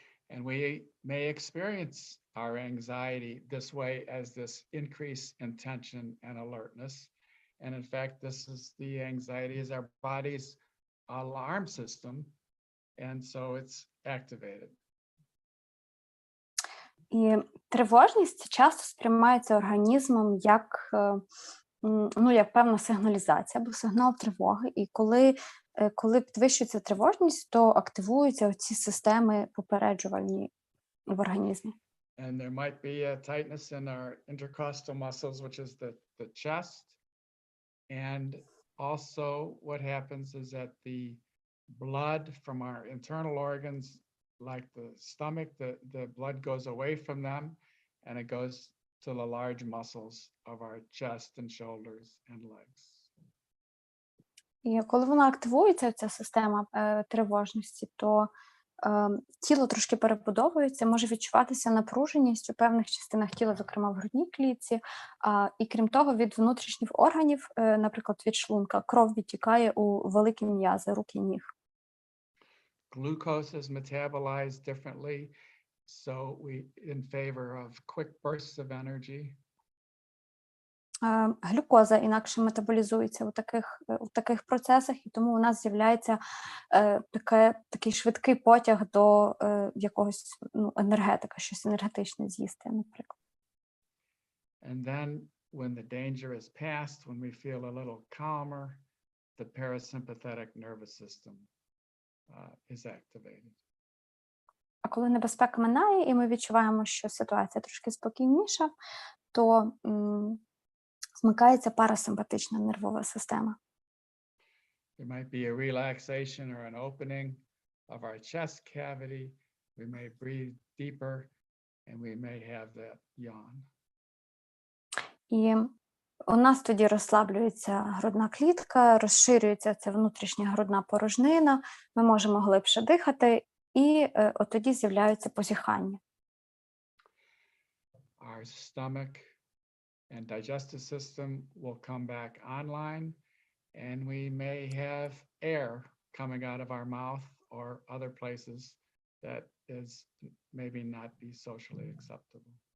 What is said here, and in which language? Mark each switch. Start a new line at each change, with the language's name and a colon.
English: And we may experience our anxiety this way as this increase in tension and alertness. And in fact, this is the anxiety is our body's alarm system. And so it's activated.
Ukrainian: І тривожність часто сприймається організмом як ну, як певна сигналізація або сигнал тривоги. І коли підвищується тривожність, то активуються ці системи попереджувальні в організмі.
English: And there might be a tightness in our intercostal muscles, which is the chest. And also what happens is that the blood from our internal organs, like the stomach, the blood goes away from them and it goes to the large muscles of our chest and shoulders and legs.
Ukrainian: І коли вона активується, ця система тривожності, то тіло трошки перебудовується, може відчуватися напруженість у певних частинах тіла, зокрема в грудній клітці, і крім того, від внутрішніх органів, наприклад, від шлунка, кров відтікає у великі м'язи рук і ніг.
English: Glucose is metabolized differently, so we in favor of quick bursts of energy.
Ukrainian: Глюкоза інакше метаболізується у таких процесах, і тому у нас з'являється такий швидкий потяг до якогось енергетика, щось енергетичне з'їсти, наприклад.
English: And then when the danger is past, when we feel a little calmer, the parasympathetic nervous system is activated.
Ukrainian: А коли небезпека минає, і ми відчуваємо, що ситуація трошки спокійніша, то змикається парасимпатична нервова система.
English: There might be a relaxation or an opening of our chest cavity. We may breathe deeper and we may have that yawn.
Ukrainian: І у нас тоді розслаблюється грудна клітка, розширюється ця внутрішня грудна порожнина, ми можемо глибше дихати, і от тоді з'являються позіхання.
English: Our stomach and digestive system will come back online, and we may have air coming out of our mouth or other places that is maybe not be socially acceptable.